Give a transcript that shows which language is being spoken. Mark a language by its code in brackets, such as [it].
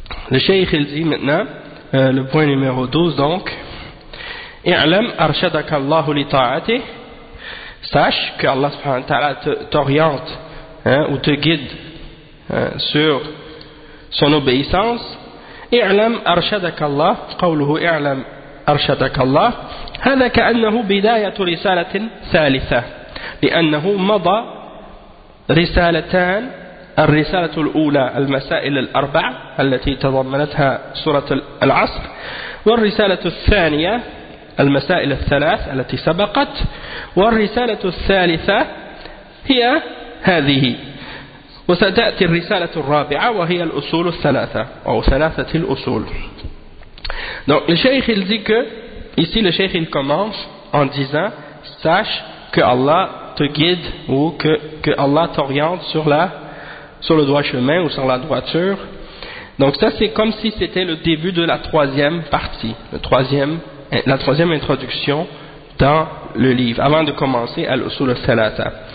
[fr] Le Cheikh, il dit maintenant, le point numéro 12 donc, « [ar] I'lam arshadaka Allahu li ta'ati [fr] » Sache que Allah subhanahu wa ta'ala t'oriente ou te guide sur son obéissance. [ar] اعلم أرشدك الله قوله اعلم أرشدك الله هذا كأنه بداية رسالة ثالثة لأنه مضى رسالتان الرسالة الأولى المسائل الأربع التي تضمنتها سورة العصر والرسالة الثانية المسائل الثلاث التي سبقت والرسالة الثالثة هي هذه وستأتي الرسالة الرابعة وهي الأصول الثلاثة أو ثلاثة الأصول. [fr] Donc le Cheikh il dit que ici le Cheikh il commence en disant sache que Allah te guide ou que Allah t'oriente sur le droit chemin ou sur la droiture. Donc ça c'est comme si c'était le début de la troisième partie, la troisième introduction dans le livre, avant de commencer à l'usul al-thalatha.